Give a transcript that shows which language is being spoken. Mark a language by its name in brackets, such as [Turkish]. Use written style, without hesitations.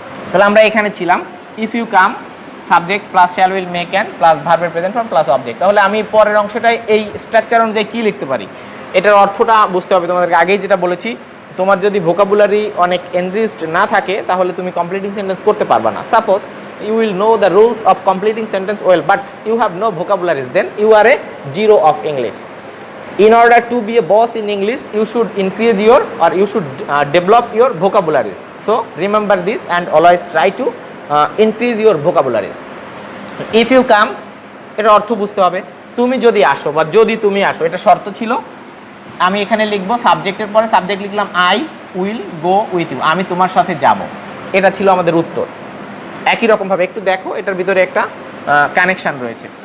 [Bangla] তাহলে আমরা এখানে ছিলাম [English] if you come, [Bangla] subject plus shall, will, May, can plus ভার্বের প্রেজেন্ট ফর্ম প্লাস অবজেক্ট। তাহলে আমি পরের অংশটাই এই স্ট্রাকচার অনুযায়ী কী লিখতে পারি, এটার অর্থটা বুঝতে হবে তোমাদেরকে। আগেই যেটা বলেছি, তোমার যদি ভোকাবুলারি অনেক এনরিচড না থাকে তাহলে তুমি কমপ্লিটিং সেন্টেন্স করতে পারবে না। [English] Suppose you will know the rules of completing sentence well but you have no vocabularies, then you are a zero of English. In order to be a boss in English you should increase your or you should develop your vocabularies. So remember this and always try to increase your vocabularies. If you come, [Bangla] এটা অর্থ বুঝতে হবে, তুমি যদি আসো বা যদি তুমি আসো, এটা শর্ত ছিল। আমি এখানে লিখবো সাবজেক্টের পরে সাবজেক্ট লিখলাম [English] I will go with you, [Bangla] আমি তোমার সাথে যাব, এটা ছিল আমাদের উত্তর। একই রকমভাবে একটু দেখো এটার ভিতরে একটা কানেকশান রয়েছে।